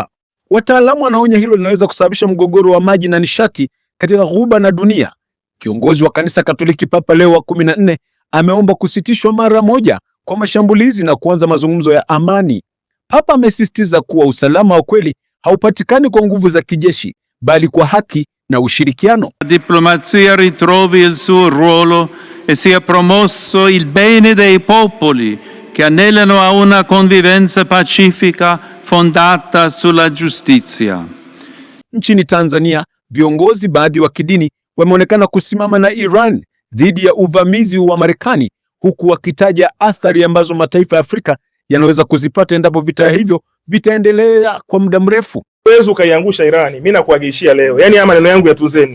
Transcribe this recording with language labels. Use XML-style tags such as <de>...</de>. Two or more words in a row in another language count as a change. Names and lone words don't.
<sw>Wataalamu wanaonya hilo linaweza kusababisha mgogoro wa maji na nishati katika Ghuba na dunia. Kiongozi wa kanisa Katoliki Papa Leo wa 14 ameomba kusitishwa mara moja kwa mashambulizi na kuanza mazungumzo ya amani. Papa amesisitiza kuwa usalama wa kweli haupatikani kwa nguvu za kijeshi, bali kwa haki na ushirikiano.</sw> <it>La diplomazia ritrovi il suo ruolo e sia promosso il bene dei popoli che anelano a una convivenza pacifica fondata sulla giustizia.</it> <sw>Nchini Tanzania, viongozi baadhi wa kidini wameonekana kusimama na Iran dhidi ya uvamizi wa Marekani, huku wakitaja athari ambazo mataifa ya Afrika yanaweza kuzipata endapo vita hivyo vitaendelea kwa muda mrefu. Uwezo ukaiangusha Irani, mimi nakuhakikishia leo. Yaani haya maneno yangu yatunzeni.</sw>